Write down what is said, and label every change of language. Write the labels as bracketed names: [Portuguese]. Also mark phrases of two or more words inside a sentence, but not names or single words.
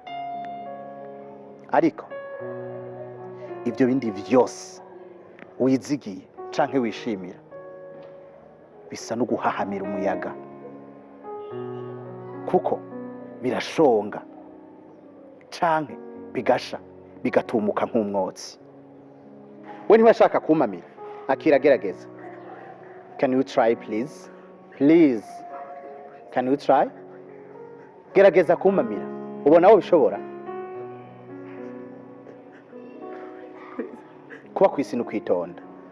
[Rundi] Ariko ibyo bindi vyose wizigiye canke wishimira bisa no guhahamira umuyaga, kuko birashonga canke bigasha bigatumuka nk'umwotsi. We ntibashaka kumamira, akiragerageza. [English] Can you try please? Please. Can you try? [Rundi] Gerageza kumamira. Ubona wowe bishobora? Kuba kwisi no kwitonda.